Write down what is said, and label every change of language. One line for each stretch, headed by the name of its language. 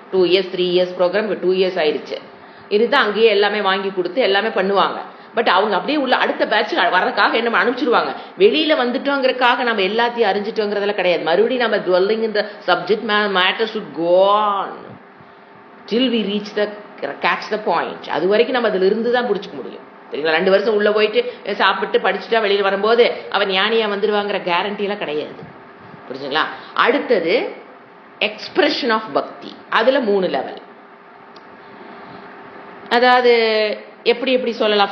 Tamil: 2 years 3 years program 2 years ஆயிடுச்சு. இதுதான் அங்கேயே எல்லாமே வாங்கி கொடுத்து எல்லாமே பண்ணுவாங்க. பட் அவங்க அப்படியே உள்ள அடுத்த பேட்ச் வர்றதுக்காக என்ன அனுப்பிச்சிருவாங்க. வெளியில வந்துட்டோங்கிறதுக்காக நம்ம எல்லாத்தையும் அறிஞ்சிட்டோங்கிறதெல்லாம் கிடையாது. மறுபடியும் நம்ம
English: dwelling in the subject matter should go on till we reach the catch the point.
Tamil: அது வரைக்கும் நம்ம அதுல இருந்து தான் பிடிச்சிக்க முடியும். சரிங்களா? 2 வருஷம் உள்ள போயிட்டு சாப்பிட்டு படிச்சுட்டா வெளியில வரும்போது அவன் ஞானியா வந்துருவாங்கிற கேரண்டி எல்லாம் கிடையாது. புரிஞ்சுங்களா? அடுத்தது
English: Expression of bhakti.
Tamil: அதுல 3 லெவல். அதாவது எப்படி எப்படி சொல்லலாம்?